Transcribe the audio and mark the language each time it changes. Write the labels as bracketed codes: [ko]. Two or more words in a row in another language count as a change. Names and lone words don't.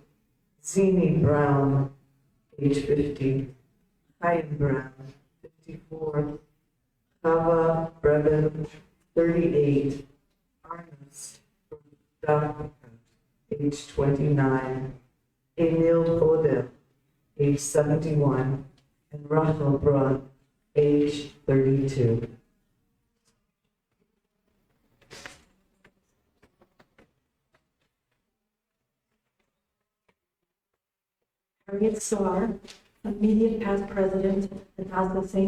[en] Zini Brown, age 50. Chaim Brown, 54. Chava Brevin, 38. Arnest Dachka, age 29. Emil Godel, age 71. And Rachel Braun, age 32. Harriet Starr, immediate past president at Hospital St.